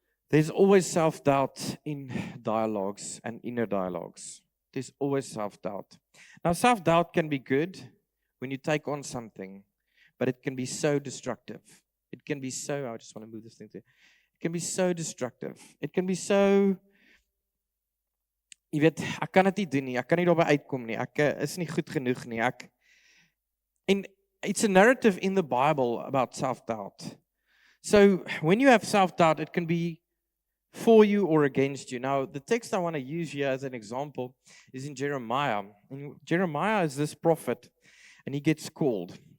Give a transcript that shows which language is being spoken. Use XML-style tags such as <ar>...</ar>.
<en>There's always self-doubt in dialogues and inner dialogues. There's always self-doubt. Now, self-doubt can be good when you take on something, but it can be so destructive. It can be so, I just want to move this thing to. It can be so destructive. It can be so,</en> <af>jy weet, ek kan dit nie doen nie. Ek kan nie daarby uitkom nie. Ek is nie goed genoeg nie.</af> <en>And it's a narrative in the Bible about self-doubt. So when you have self-doubt, it can be for you or against you. Now, the text I want to use here as an example is in Jeremiah. And Jeremiah is this prophet, and he gets called.</en>